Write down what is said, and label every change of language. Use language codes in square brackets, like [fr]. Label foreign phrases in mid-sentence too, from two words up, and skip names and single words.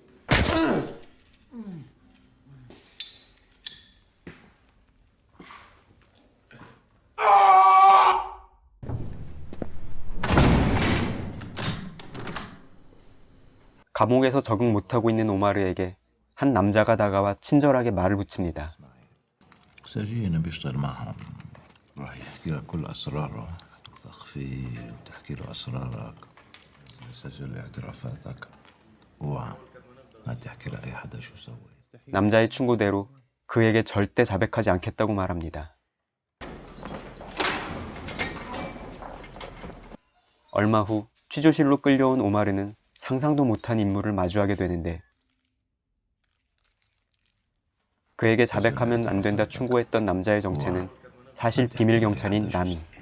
[ko] 감옥에서 적응 못하고 있는 오마르에게 한 남자가 다가와 친절하게 말을 붙입니다. [ar] سجين بيشتغل معهم راح يحكي لك كل أسراره تثق فيه وتحكي له أسرارك يسجل اعترافاتك اوعى ما تحكي لأي حدا شو سوي. [ko] 남자의 충고대로 그에게 절대 자백하지 않겠다고 말합니다. 얼마 후 취조실로 끌려온 오마르는 상상도 못한 인물을 마주하게 되는데 그에게 자백하면 안 된다 충고했던 남자의 정체는 사실 비밀 경찰인 나미.